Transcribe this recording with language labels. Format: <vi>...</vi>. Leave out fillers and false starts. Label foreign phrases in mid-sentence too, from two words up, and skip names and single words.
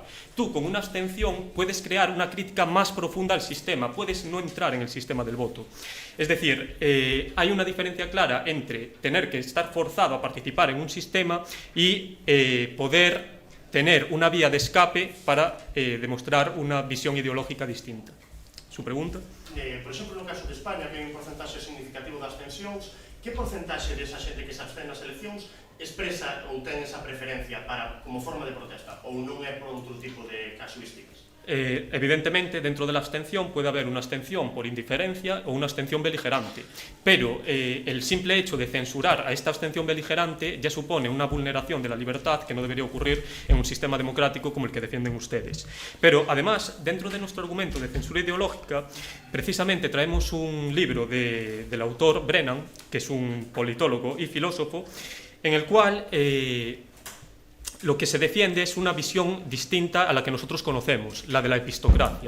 <es>Tú, con una abstención, puedes crear una crítica más profunda al sistema, puedes no entrar en el sistema del voto. Es decir, hay una diferencia clara entre tener que estar forzado a participar en un sistema y poder tener una vía de escape para demostrar una visión ideológica distinta. Su pregunta?</es> <gl>Por exemplo, no caso de España, que hai un porcentaxe significativo de abstencións, que porcentaxe desa xente que se abstén nas eleccións expresa ou ten esa preferencia como forma de protesta, ou non é por outro tipo de casuísticas?</gl> <es>Evidentemente, dentro de la abstención puede haber una abstención por indiferencia o una abstención beligerante, pero el simple hecho de censurar a esta abstención beligerante ya supone una vulneración de la libertad que no debería ocurrir en un sistema democrático como el que defienden ustedes. Pero además, dentro de nuestro argumento de censura ideológica, precisamente traemos un libro del autor Brennan, que es un politólogo y filósofo, en el cual lo que se defiende es una visión distinta a la que nosotros conocemos, la de la epistocracia.</es>